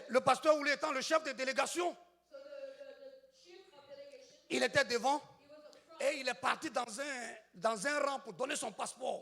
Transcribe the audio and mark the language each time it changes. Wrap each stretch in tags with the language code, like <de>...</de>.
<fr>Et le pasteur Ouli étant le chef de délégation,</fr> <en>So the chief of delegation,</en> <fr>il était devant</fr> <en>he was up front.</en> <fr>et il est parti dans un rang pour donner son passeport.</fr>